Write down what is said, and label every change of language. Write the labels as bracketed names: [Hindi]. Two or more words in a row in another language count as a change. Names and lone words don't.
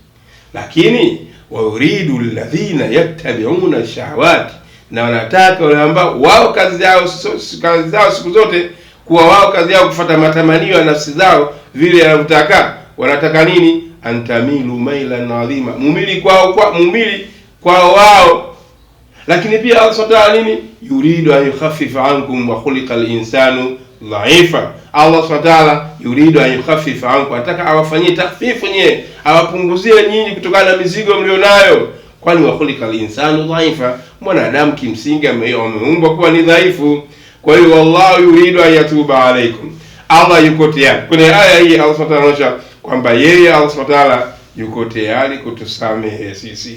[Swahili] Lakini [Arabic] ويريد الذين يتبعون الشهوات, [Swahili] na wanataka wale ambao wao kazi zao siku zote kuwa wao kazi yao kufuata matamanio ya nafsi zao vile wanavyotaka. Wanataka nini? [Arabic] أن تميلوا ميلا عظيما, [Swahili] mumili kwao wao. Lakini pia Allah [Arabic] سبحانه وتعالى [Swahili] nini? [Arabic] يريد أن يخفف عنكم وخلق الإنسان ضعيفا. الله سبحانه وتعالى يريد أن يخفف عنكم, [Swahili] anataka awafanyie takhfifu nyie, awapunguzie nyinyi kutokana na mizigo mlionayo. Kwani [Arabic] وخلق الإنسان ضعيفا, [Swahili] mwanadamu kimsingi ameumbwa kuwa ni dhaifu. Kwa hiyo [Arabic] والله يريد أن يتوب عليكم. [Swahili] Allah yuko tayari. Kwenye aya hii Allah [Arabic] سبحانه وتعالى [Swahili] anaonyesha kwamba yeye Allah [Arabic] سبحانه وتعالى [Swahili] yuko tayari kutusamehe sisi.